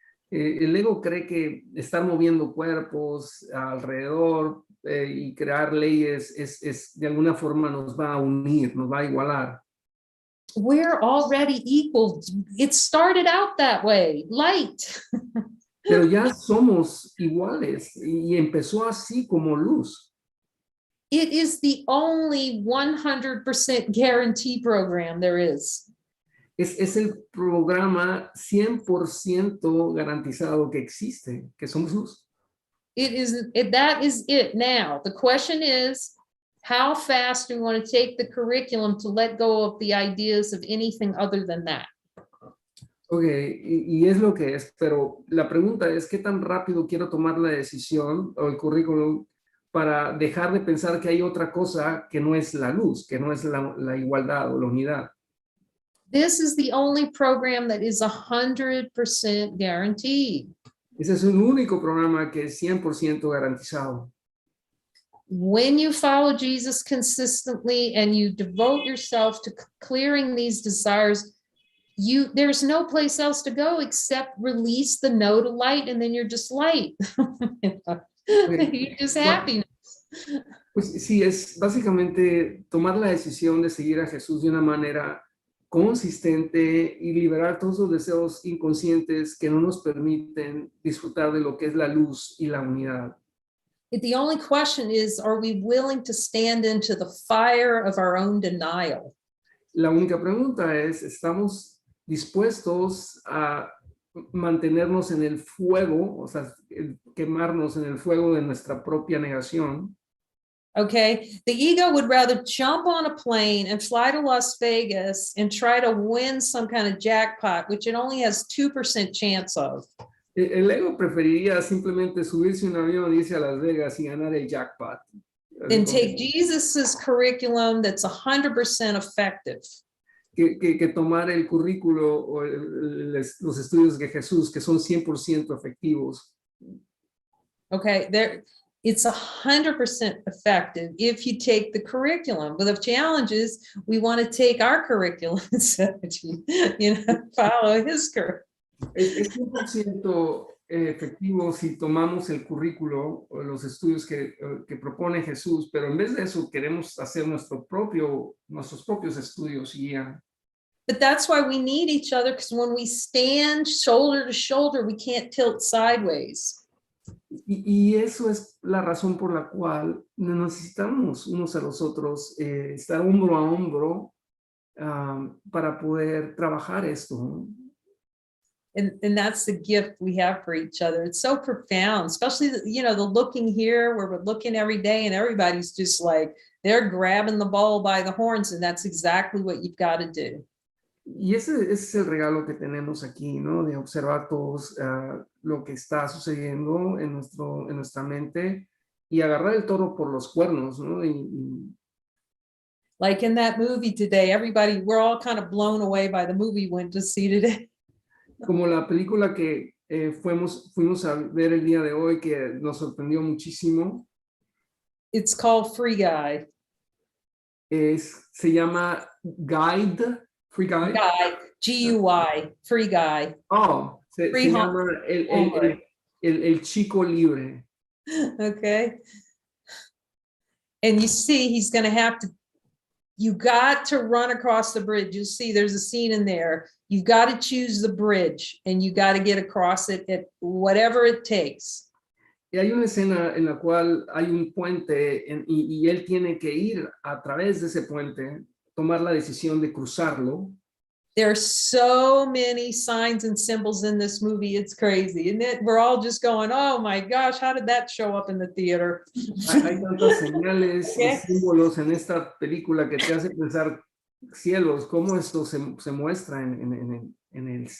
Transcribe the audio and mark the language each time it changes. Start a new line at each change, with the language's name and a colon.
Spanish: El ego cree que estar moviendo cuerpos alrededor y crear leyes es de alguna forma nos va a unir, nos va a igualar.
English: We're already equal. It started out that way, light.
Spanish: Pero ya somos iguales y empezó así como luz.
English: It is the only 100% guarantee program there is.
Spanish: Es el programa 100% garantizado que existe, que somos luz.
English: That is it now. The question is, how fast do we want to take the curriculum to let go of the ideas of anything other than that?
Spanish: Ok, y es lo que es, pero la pregunta es, ¿qué tan rápido quiero tomar la decisión o el currículum para dejar de pensar que hay otra cosa que no es la luz, que no es la igualdad o la unidad?
English: This is the only program that is 100% guaranteed.
Spanish: Ese es un único programa que es 100% garantizado.
English: When you follow Jesus consistently and you devote yourself to clearing these desires, there's no place else to go except release the no to light, and then you're just light. You're just happiness.
Spanish: Pues sí, es básicamente tomar la decisión de seguir a Jesús de una manera consistente y liberar todos los deseos inconscientes que no nos permiten disfrutar de lo que es la luz y la unidad.
English: The only question is, are we willing to stand into the fire of our own denial?
Spanish: La única pregunta es, ¿estamos dispuestos a mantenernos en el fuego, o sea, quemarnos en el fuego de nuestra propia negación?
English: Okay, the ego would rather jump on a plane and fly to Las Vegas and try to win some kind of jackpot, which it only has 2% chance of.
Spanish: El ego preferiría simplemente subirse a un avión, irse a Las Vegas y ganar el jackpot.
English: And take Jesus's curriculum that's 100% effective.
Spanish: Que tomar el currículo o los estudios de Jesús, que son 100% efectivos.
English: Okay, it's 100% effective if you take the curriculum. But the challenge is we want to take our curriculum instead of, follow his curriculum.
Spanish: Es 100% efectivo si tomamos el currículo o los estudios que propone Jesús, pero en vez de eso queremos hacer nuestros propios estudios y guía.
English: But that's why we need each other, because when we stand shoulder to shoulder, we can't tilt sideways.
Spanish: Y eso es la razón por la cual necesitamos unos a los otros, estar hombro a hombro para poder trabajar esto, ¿no?
English: And that's the gift we have for each other. It's so profound, especially, the looking here where we're looking every day and everybody's just like, they're grabbing the bull by the horns, and that's exactly what you've got to do.
Spanish: Y ese es el regalo que tenemos aquí, ¿no? De observar todos lo que está sucediendo en nuestra mente y agarrar el toro por los cuernos, ¿no?
English: Like in that movie today, we're all kind of blown away by the movie we went to see today.
Spanish: Como la película que fuimos a ver el día de hoy, que nos sorprendió muchísimo.
English: It's called Free Guy.
Spanish: Se llama Free Guy.
English: Guy, G-U-Y, Free Guy.
Spanish: Oh, se llama el chico libre.
English: Okay. And you see, he's going to you got to run across the bridge. You'll see there's a scene in there. You've got to choose the bridge and you got to get across it at whatever it takes.
Spanish: Y hay una escena en la cual hay un puente y él tiene que ir a través de ese puente, tomar la decisión de cruzarlo.
English: There's so many signs and symbols in this movie. It's crazy. And we're all just going, oh my gosh, how did that show up in the theater?
Spanish: Hay tantas señales y símbolos en esta película que te hace pensar, cielos, cómo esto se muestra en el cine.